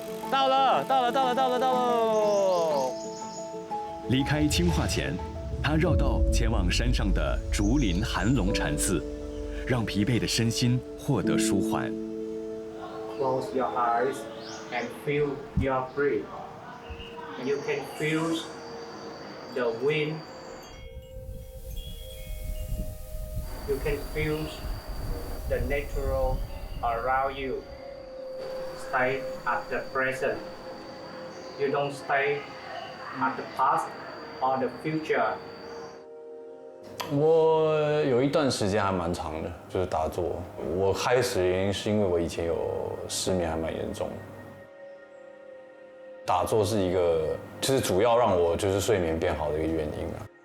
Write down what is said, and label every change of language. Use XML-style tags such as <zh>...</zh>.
<zh>到了！离开清化前，他绕道前往山上的竹林寒龙禅寺，让疲惫的身心获得舒缓。</zh> <en>Close your eyes and feel your breath. You can feel the wind. You can feel the natural around you. Stay at the present. You don't stay at the past or the future.</en> <zh>我有一段时间还蛮长的，就是打坐。我开始的原因是因为我以前有失眠，还蛮严重的。打坐是一个，就是主要让我就是睡眠变好的一个原因啊。</zh>